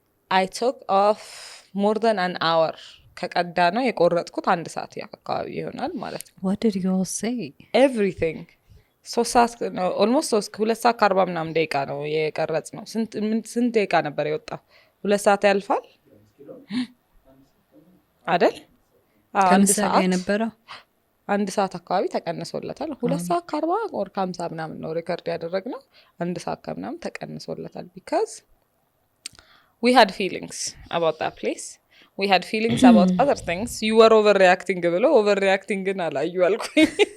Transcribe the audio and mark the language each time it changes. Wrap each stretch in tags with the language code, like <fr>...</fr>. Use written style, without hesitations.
<en>I took off more than an hour.</en> <am>ከቀዳና የቆረጥኩት 1 ሰዓት ያካባቢ ይሆናል ማለት ነው</am> <en>What did you all say? Everything.</en> <am>3 ሰዓት ነው almost 2 ሰዓት ከ40 ምናምን ደቂቃ ነው የቀረጽ ነው ስንት ደቂቃ ነበር የወጣው 2 ሰዓት ያልፋል አይደል አንድ ሰዓት የነበረው 1 ሰዓት አካባቢ ተቀንሶለታል 2 ሰዓት ከ40 or 50 ምናምን ነው ሪከርድ ያደረግነው 1 ሰዓት ከምናምን ተቀንሶለታል</am> <en>because we had feelings about that place we had feelings about other things you were overreacting</en> <am>ብሎ overreacting ግን አላዩ አልኩኝ</am>